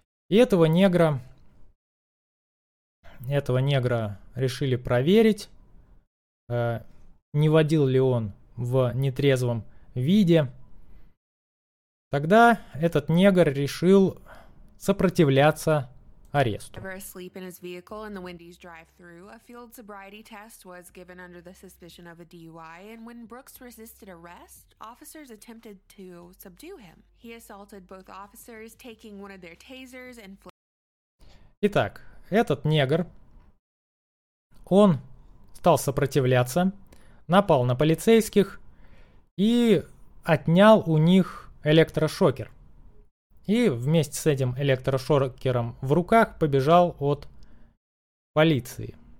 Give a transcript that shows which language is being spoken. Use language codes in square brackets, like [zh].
[ru] И этого негра решили проверить, не водил ли он в нетрезвом виде. Тогда этот негр решил сопротивляться аресту. [en] Ever asleep in his vehicle in the Wendy's drive-thru, a field sobriety test was given under the suspicion of a DUI, and when Brooks resisted arrest, officers attempted to subdue him. He assaulted both officers, taking one of their tasers and... [ru] Итак, этот негр, он стал сопротивляться, напал на полицейских и отнял у них электрошокер. И вместе с этим электрошокером в руках побежал от полиции.